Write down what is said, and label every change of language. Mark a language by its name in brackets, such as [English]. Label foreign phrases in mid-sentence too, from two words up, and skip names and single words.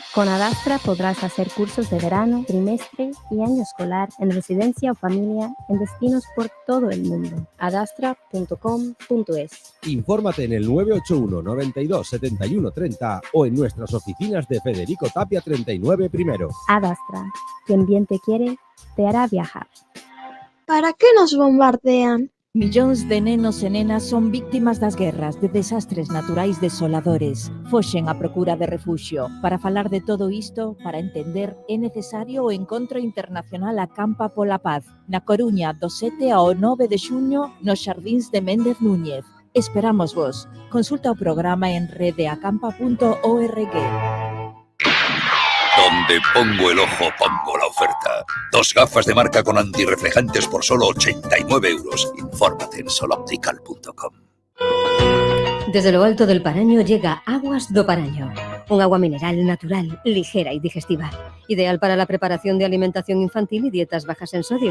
[Spanish] Con Adastra podrás hacer cursos de verano, trimestre y año escolar en residencia o familia en destinos por todo el mundo. adastra.com.es. Infórmate en el 981 92 71 30 o en nuestras oficinas de Federico Tapia 39 primero. Adastra, quien bien te quiere, te hará viajar. ¿Para qué nos bombardean? [Galician] Millóns de nenos e nenas son víctimas das guerras, de desastres naturais desoladores. Foxen a procura de refuxio. Para falar de todo isto, para entender, é necesario o Encontro Internacional Acampa pola Paz, na Coruña, do 7 ao 9 de xuño, nos Xardíns de Méndez Núñez. Esperamos vos. Consulta o programa en redeacampa.org. [Spanish] Donde pongo el ojo, pongo la oferta. 2 gafas de marca con antirreflejantes por solo 89 euros. Infórmate en soloptical.com. Desde lo alto del Paraño llega Aguas do Paraño, un agua mineral natural, ligera y digestiva, ideal para la preparación de alimentación infantil y dietas bajas en sodio.